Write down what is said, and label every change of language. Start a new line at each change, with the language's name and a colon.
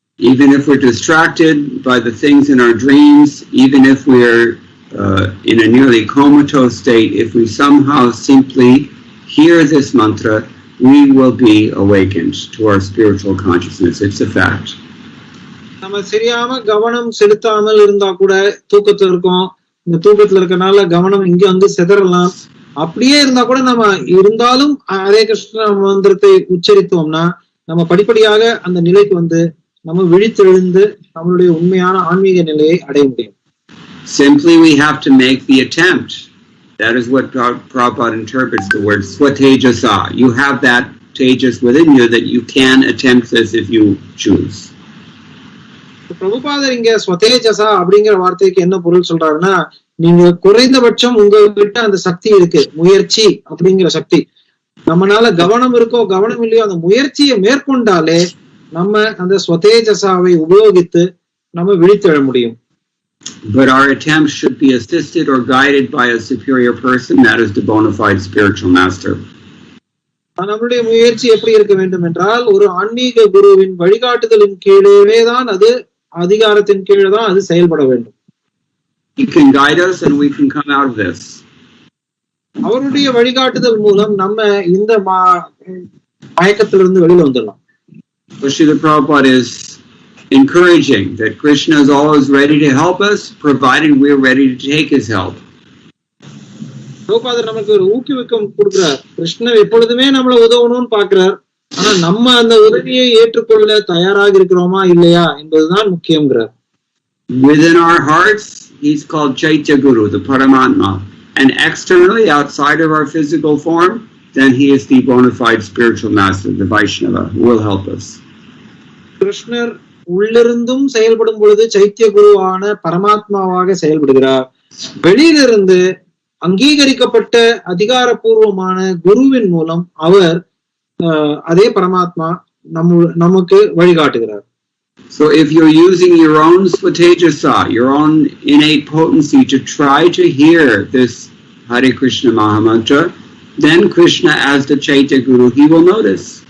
English: Even if we're distracted by the things in our dreams, even if we're in a nearly comatose state, if we somehow simply hear this mantra, we will be awakened to our spiritual consciousness. It's a fact.
Tamil: நம்ம சரியாம கவனம் செலுத்தாமல் இருந்தா கூட தூக்கத்துல இருக்கோம். இந்த தூக்கத்துல இருக்கனால கவனம் இங்க சிதறலாம். அப்படியே இருந்தா கூட நம்ம இருந்தாலும் ஹரே கிருஷ்ண மந்திரத்தை உச்சரித்தோம்னா நம்ம படிப்படியாக அந்த நிலைக்கு நம்ம விழித்தெழுந்து நம்மளுடைய உண்மையான ஆன்மீக நிலையை அடைய முடியும்.
English: Simply we have to make the attempt. That is what Prabhupada interprets the word swatejasa. You have that tejas within you that you can attempt this if you choose.
Tamil: பிரபுபாதர் இங்க ஸ்வதேஜசா அப்படிங்கிற வார்த்தைக்கு என்ன பொருள் சொல்றாருன்னா, நீங்க குறைந்தபட்சம் உங்ககிட்ட அந்த சக்தி இருக்கு, முயற்சி அப்படிங்கிற சக்தி. நம்மளால கவனம் இருக்கோ கவனம் இல்லையோ அந்த முயற்சியை மேற்கொண்டாலே நம்ம அந்த ஸ்வதேஜசாவை உபயோகித்து நம்ம விழித்தெழ முடியும்.
English: But our attempts should be assisted or guided by a superior person, that is the bona fide spiritual master.
Tamil: நம்மளுடைய முயற்சி எப்படி இருக்க வேண்டும் என்றால் ஒரு ஆன்மீக குருவின் வழிகாட்டுதலின் கீழே தான் அது அதிகாரத்தின் கீழே தான் அது செயல்பட வேண்டும்.
English: He can guide us and we can come out of this.
Tamil: அவருடைய வழிகாட்டுதல் மூலம் நம்ம இந்த மயக்கத்திலிருந்து வெளியில வந்துடலாம்.
English: Srila Prabhupada is encouraging that Krishna is always ready to help us, provided we're ready to take his help.
Tamil: பிரபுபாதர் நமக்கு ஒரு ஊக்குவிக்கம் கொடுக்கிறார். கிருஷ்ணர் எப்பொழுதுமே நம்மளை உதவணும்னு பாக்குறார். ஆனா நம்ம அந்த உதவியை ஏற்றுக்கொள்ள தயாராக இருக்கிறோமா இல்லையா என்பதுதான் முக்கியங்கிறார்.
English: Within our hearts, he's called Chaitya Guru, the Paramatma. And externally, outside of our physical form, then he is the bona fide spiritual master, the Vaishnava, who will help us.
Tamil: கிருஷ்ணர் உள்ளிருந்தும் செயல்படும் பொழுது சைத்திய குருவான பரமாத்மாவாக செயல்படுகிறார். வெளியிலிருந்து அங்கீகரிக்கப்பட்ட அதிகாரபூர்வமான குருவின் மூலம் அவர் அதே பரமாத்மா நமக்கு வழிகாட்டுகிறார்.
English: So if you're using your own swatejasa, your own innate potency to try to hear this Hare Krishna Mahamantra, then Krishna as the Chaitya Guru, he will notice.